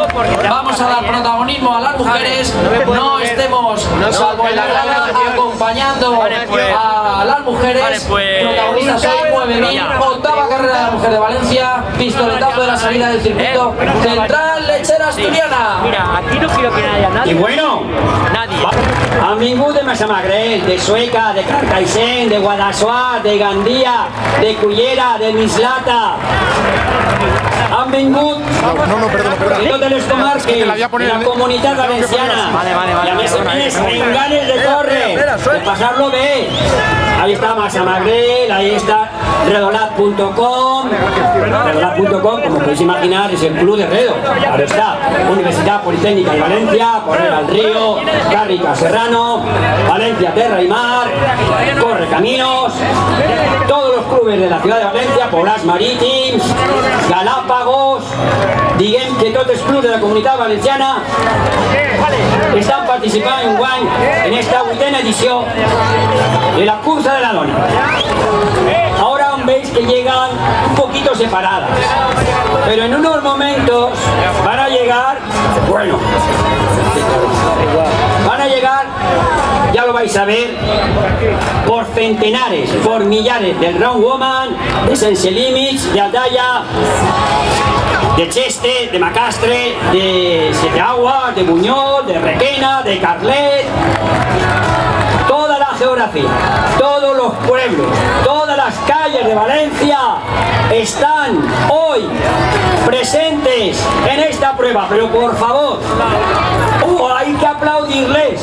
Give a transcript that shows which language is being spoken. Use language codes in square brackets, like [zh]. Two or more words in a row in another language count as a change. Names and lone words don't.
[es] Vamos a dar protagonismo a las mujeres, no estemos, salvo en la grada, acompañando a las mujeres. Protagonistas hoy 9000, octava carrera de la mujer de Valencia, pistoletazo de la salida del circuito central lechera asturiana. Mira, aquí no quiero que haya nadie. Y bueno, Nadie. [ca] han vingut de Massamagrell, de Sueca, de Carcaixent, de Guadassuar, de Gandia, de Cullera, de Mislata. Han vingut de totes les comarques, de la Comunitat Valenciana. Y a més a més, en ganes de córrer, de pasarlo bé. [es] Ahí está Massamagrell, ahí está Redolat.com. Redolat.com, como podéis imaginar, es el club de Redo. Ahora está Universidad Politécnica de Valencia, Correr al Río, Cárnica Serrano, Valencia Terra y Mar, Corre Caminos, todos los clubes de la ciudad de Valencia, [ca] Poblats Marítims, Galápagos, diguem que tots els clubs de la Comunitat Valenciana [es] están participando en esta 8ª edición de [ca] la cursa de la dona. [es] Ahora veis que llegan un poquito separadas, pero en unos momentos van a llegar, bueno, van a llegar, ya lo vais a ver, por centenares, por millares del Round Woman, de Sense Limits, de Atalla, de Cheste, de Macastre, de Siete Aguas, de Buñol, de Requena, de Carlet. Toda la geografía, todos los pueblos, todas las calles de Valencia están hoy presentes en esta prueba, pero por favor, hay que aplaudirles.